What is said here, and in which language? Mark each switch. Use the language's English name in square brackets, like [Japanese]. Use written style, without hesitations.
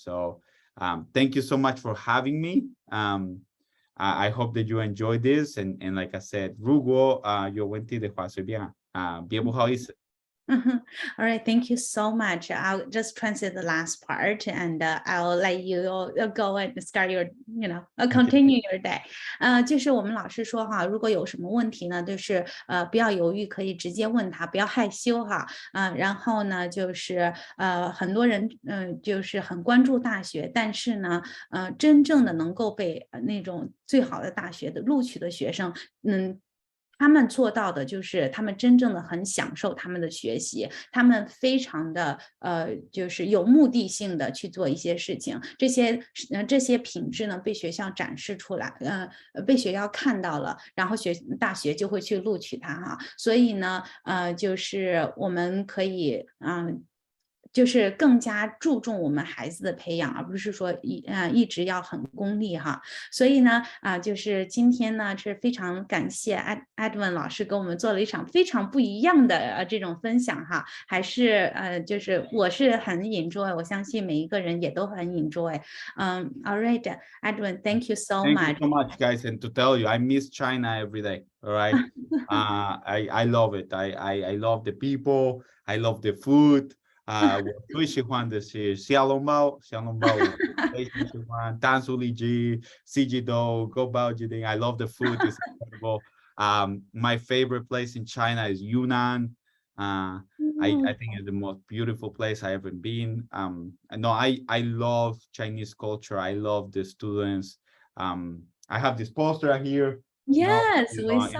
[English] So thank you so much for having me. I hope that you enjoyed this, and like I said, 如果有问题的话随便啊，别不好意思。 All right, thank you so much. I'll just translate the last part, and I'll let you go and start your, Okay. continue your day. [Chinese] 就是我们老师说哈，如果有什么问题呢，就是不要犹豫，可以直接问他，不要害羞哈。然后呢，就是很多人就是很关注大学，但是呢，真正的能够被那种最好的大学的录取的学生，他们做到的就是他们真正的很享受他们的学习，他们非常的就是有目的性的去做一些事情，这些品质呢被学校展示出来，被学校看到了，然后大学就会去录取他哈，所以呢，就是我们可以就是更加注重我们孩子的培养，而不是说一直要很功利哈。所以呢，就是今天呢是非常感谢Edwin 老师跟我们做了一场非常不一样的这种分享哈，还是就是我是很 enjoy， 我相信每一个人也都很 enjoy。 [English] All right, Edwin, thank you so Thank you much. so much, guys. And to tell you, I miss China every day. All right. I love it. I love the people. I love the food. [Chinese] 我最喜欢的是小笼包，小笼包我非常喜欢，蛋酥里脊、四季豆、锅包鸡丁。 [English] I love the food. It's incredible. My favorite place in China is Yunnan. I think it's the most beautiful place I ever been. No, I love Chinese culture. I love the students. I have this poster here. Yes, we saw